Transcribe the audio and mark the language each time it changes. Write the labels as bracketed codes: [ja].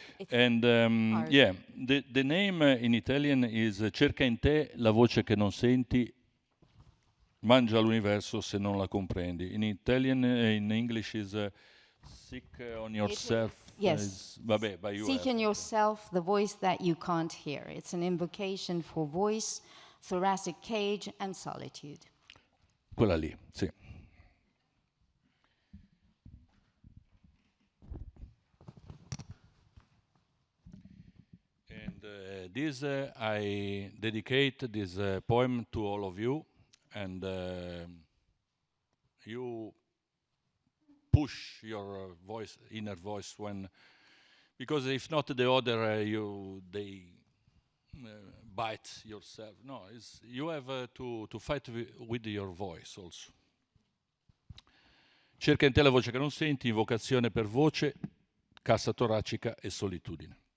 [en] And yeah, the name in Italian is [it] Cerca in te la voce che non senti, mangia l'universo se non la comprendi. [en] In Italian, in English is seek on yourself. Yes. Vabbè, but you Seek in yourself the voice that you can't hear. It's an invocation for voice, thoracic cage, and solitude. [it] Quella lì, sì. [en] And this I dedicate this poem to all of you, and you push your voice, inner voice, when, because if not the other, they bite yourself. No, you have to fight with your voice also. [it] Cerca in te la voce che non senti, invocazione per voce, cassa toracica e solitudine.